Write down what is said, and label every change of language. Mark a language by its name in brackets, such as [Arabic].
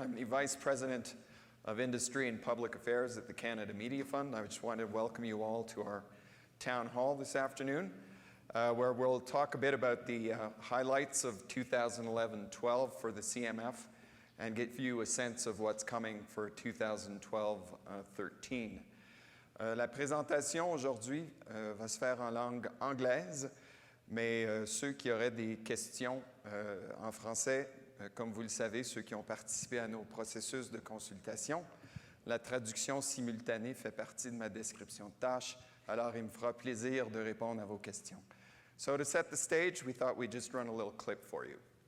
[English] I'm the Vice President of Industry and Public Affairs at the Canada Media Fund. I just wanted to welcome you all to our town hall this afternoon, where we'll talk a bit about the highlights of 2011-12 for the CMF and give you a sense of what's coming for 2012-13. [French] La présentation aujourd'hui va se faire en langue anglaise, mais ceux qui auraient des questions en français, comme vous le savez, ceux qui ont participé à nos processus de consultation, la traduction simultanée fait partie de ma description de tâche, alors il me fera plaisir de répondre à vos questions. [English] So to set the stage, we thought we'd just run a little clip for you.